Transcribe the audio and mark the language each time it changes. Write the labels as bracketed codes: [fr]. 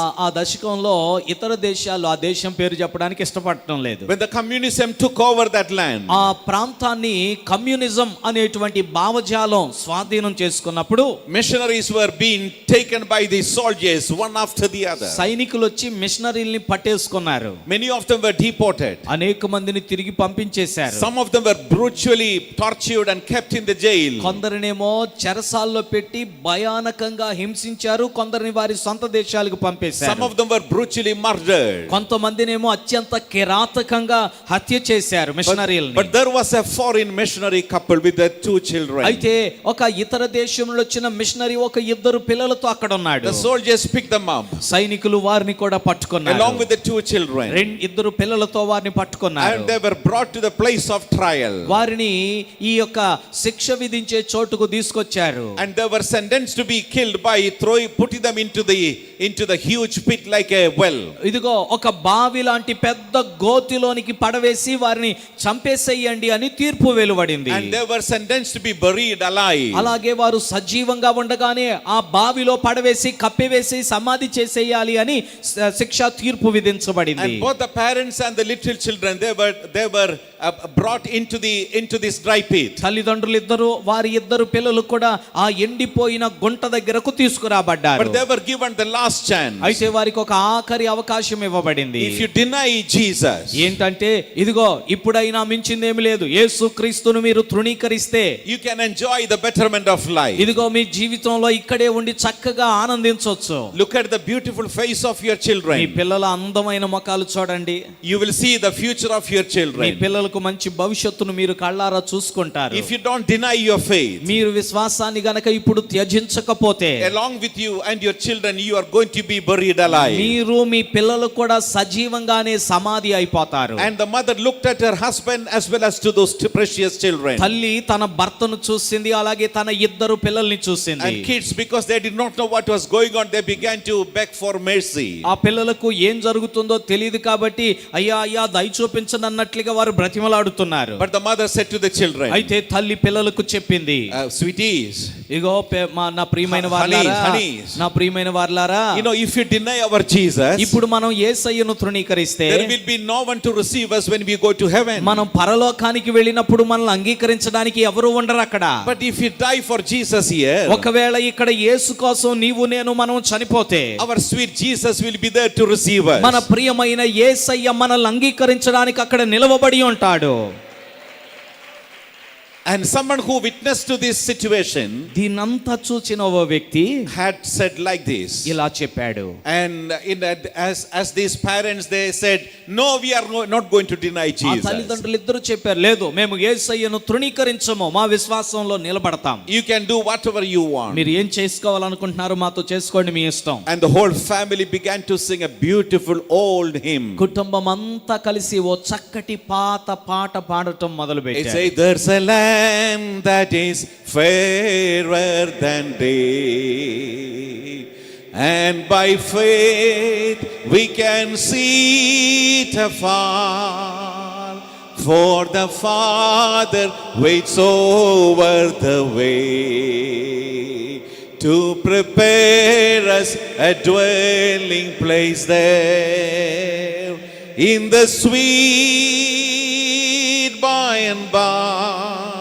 [te] ఆ దశకంలో ఇతర దేశాలు, ఆ దేశం పేరు చెప్పడానికి ఇష్టపడటం లేదు, [en] when the communism took over that land, [te] ఆ ప్రాంతాన్ని కమ్యూనిజం అనేటువంటి భావజాలం స్వాధీనం చేసుకున్నప్పుడు [en] missionaries were being taken by the soldiers one after the other. [te] సైనికులు వచ్చి మిషనరీల్ని పట్టేసుకున్నారు. [en] Many of them were deported. [te] అనేక మందిని తిరిగి పంపించేశారు. [en] Some of them were brutally tortured and kept in the jail. [te] కొందరినేమో చెరసాల్లో పెట్టి భయానకంగా హింసించారు, కొందరిని వారి సొంత దేశాలకు పంపేశారు. [en] Some of them were brutally murdered. [te] కొంతమందినేమో అత్యంత కిరాతకంగా హత్య చేశారు మిషనరీల్ని. [en] But there was a foreign missionary couple with their 2 children. [te] అయితే ఒక ఇతర దేశం నుండి వచ్చిన మిషనరీ ఒక 2 పిల్లలతో అక్కడ ఉన్నాడు. [en] The soldiers picked them up [te] సైనికులు వారిని కూడా పట్టుకున్నారు, [en] along with the 2 children. [te] 2 పిల్లలతో వారిని పట్టుకున్నారు. [en] And they were brought to the place of trial. [te] వారిని ఈ యొక్క శిక్ష విధించే చోటుకు తీసుకొచ్చారు. [en] And they were sentenced to be killed by putting them into the huge pit like a well. [te] ఇదిగో ఒక బావి లాంటి పెద్ద గోతిలోనికి పడవేసి వారిని చంపేసేయండి అని తీర్పు వెలువడింది. [en] And they were sentenced to be buried alive. [te] అలాగే వారు సజీవంగా ఉండగానే ఆ బావిలో పడవేసి కప్పివేసి సమాధి చేసేయాలి అని శిక్ష తీర్పు విధించబడింది. [en] And both the parents and the little children, they were brought into this dry pit. [te] తల్లిదండ్రులు ఇద్దరు వారి ఇద్దరు పిల్లలు కూడా ఆ ఎండిపోయిన గుంట దగ్గరకు తీసుకురాబడ్డారు. [en] But they were given the last chance. [te] అయితే వారికి ఒక ఆఖరి అవకాశం ఇవ్వబడింది. [en] If you deny Jesus, [te] ఏంటంటే ఇదిగో ఇప్పుడైనా మించిందేమి లేదు, యేసుక్రీస్తును మీరు తృణీకరిస్తే [en] you can enjoy the betterment of life. [te] ఇదిగో మీ జీవితంలో ఇక్కడే ఉండి చక్కగా ఆనందించవచ్చు. [en] Look at the beautiful face of your children. [te] మీ పిల్లల అందమైన ముఖాలు చూడండి. [en] You will see the future of your [te] మీ [en] children. [te] పిల్లలకు మంచి భవిష్యత్తును మీరు కళ్ళారా చూసుకుంటారు. [en] If you don't deny your faith, [te] మీరు విశ్వాసాన్ని గనక ఇప్పుడు త్యజించకపోతే [en] along with you and your children, you are going to be buried alive. [te] మీరు మీ పిల్లలు కూడా సజీవంగానే సమాధి అయిపోతారు. [en] And the mother looked at her husband as well as to those precious children. [te] తల్లి తన భర్తను చూసింది, అలాగే తన ఇద్దరు పిల్లల్ని చూసింది. [en] And kids, because they did not know what was going on, they began to beg for mercy. [te] ఆ పిల్లలకు ఏం జరుగుతుందో తెలియదు కాబట్టి అయ్యా అయ్యా దయ చూపించండి అన్నట్లుగా వారు బ్రతిమలాడుతున్నారు. [en] But the mother said to the children, [te] అయితే తల్లి పిల్లలకు చెప్పింది, [en] sweeties, [te] ఇగో నా ప్రియమైన వారలారా, [en] honeys. [te] నా ప్రియమైన వారలారా, [en] you know, if you deny our Jesus, [te] ఇప్పుడు మనం యేసయ్యను తృణీకరిస్తే [en] there will be no one to receive us when we go to heaven. [te] మనం పరలోకానికి వెళ్ళినప్పుడు మనల్ని అంగీకరించడానికి ఎవరు ఉండరు అక్కడ. [en] But if you die for Jesus here, [te] ఒకవేళ ఇక్కడ యేసు కోసం నీవు నేను మనం చనిపోతే [en] our sweet Jesus will be there to receive us. [te] మన ప్రియమైన యేసయ్య మనల్ని అంగీకరించడానికి అక్కడ నిలవబడి ఉంటాడు. [en] And someone who witnessed to this situation [te] దీనంతా చూచిన ఓ వ్యక్తి [en] had said like this. [te] ఇలా చెప్పాడు. [en] And as these parents, they said, no, we are not going to deny [te] ఆ [en] Jesus. [te] తల్లిదండ్రులు ఇద్దరు చెప్పారు, లేదు మేము యేసయ్యను తృణీకరించము, మా విశ్వాసంలో నిలబడతాం. [en] You can do whatever you want. [te] మీరు ఏం చేసుకోవాలనుకుంటున్నారో మాతో చేసుకోండి, మీ ఇష్టం. [en] And the whole family began to sing a beautiful old hymn. [te] కుటుంబం అంతా కలిసి ఓ చక్కటి పాత పాట పాడటం మొదలు [en] They [te] పెట్టారు. [en] say, there's a lamb that is fairer than day, and by faith we can see it afar, for the Father waits over the way to prepare us a dwelling place there in the sweet by and by.